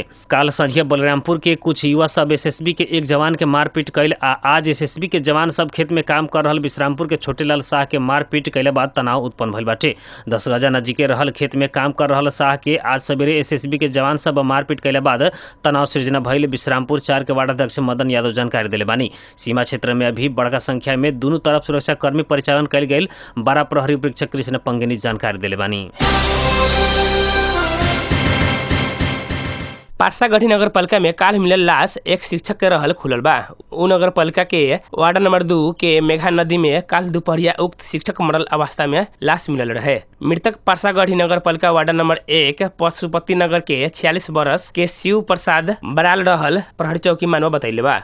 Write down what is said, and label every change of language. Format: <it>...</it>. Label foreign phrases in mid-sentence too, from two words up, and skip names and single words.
<bho>काल संझिया बलिरामपुर के कुछ युवा सब एसएसबी के एक जवान के मारपीट कैल आ आज एसएसबी के जवान सब खेत में काम कर रहल विश्रामपुर के छोटेलाल शाह के मारपीट कैले बाद तनाव उत्पन्न भइल बाटे। 10 गजा नजीके रहल खेत में काम कर रहल शाह के आज सवेरे एसएसबी के जवान सब मारपीट कैले बाद तनाव सृजना भइल विश्रामपुर 4 के वार्ड अध्यक्ष मदन यादव जानकारी दिले बानी। सीमा क्षेत्र में अभी बड़का संख्या में दोनों तरफ सुरक्षा कर्मी परिचालन कैल गेल 12 प्रहरी परीक्षक कृष्ण पंगेनी जानकारी दिले बानी। पारसागढ़ी नगर पालिका में काल मिलल लाश एक शिक्षक के रहल खुलल बा। उ नगर पालिका के वार्ड नंबर 2 के मेघा नदी में काल दोपहरिया उक्त शिक्षक मरल अवस्था में लाश मिलल रहे। मृतक पारसागढ़ी नगर पालिका वार्ड नंबर 1 पशुपति नगर के 46 वर्ष के शिव प्रसाद बराल रहल प्रहरी चौकी मानव बतैले बा।</bho>